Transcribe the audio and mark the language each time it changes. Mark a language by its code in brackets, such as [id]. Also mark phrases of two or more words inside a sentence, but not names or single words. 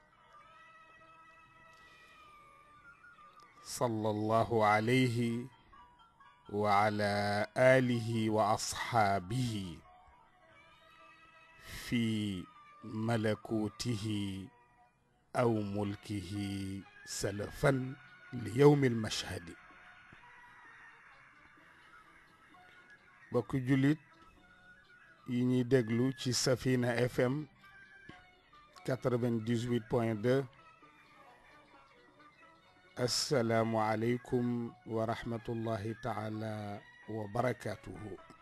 [ar] صلى الله عليه وعلى آله وأصحابه في ملكوته أو ملكه سلفا ليوم المشهد. [wo] bokk jullit yi ñuy déglu ci Safina FM 98.2, [ar] السلام عليكم ورحمة الله تعالى وبركاته.